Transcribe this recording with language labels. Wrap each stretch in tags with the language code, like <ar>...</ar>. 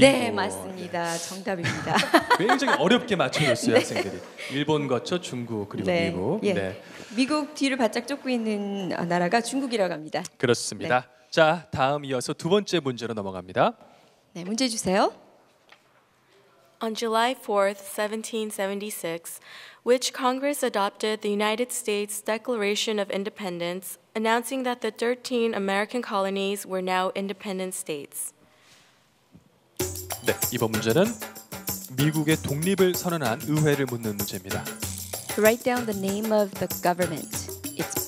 <ko>네, 맞습니다. 정답입니다. 굉장히 어렵게 맞춰줬어요, 네. 학생들이. 일본 거쳐 중국 그리고 네, 미국. 예. 네, 미국 뒤를 바짝 쫓고 있는 나라가 중국이라고 합니다. 그렇습니다. 자, 다음 이어서 두 번째 문제로 넘어갑니다. 네, 문제 주세요.</ko> <en>On July 4th, 1776, which Congress adopted the United States Declaration of Independence, announcing that the 13 American colonies were now independent states.</en> <ko>네, 이번 문제는 미국의 독립을 선언한 의회를 묻는 문제입니다.</ko> <en>Write down the name of the government, its</en>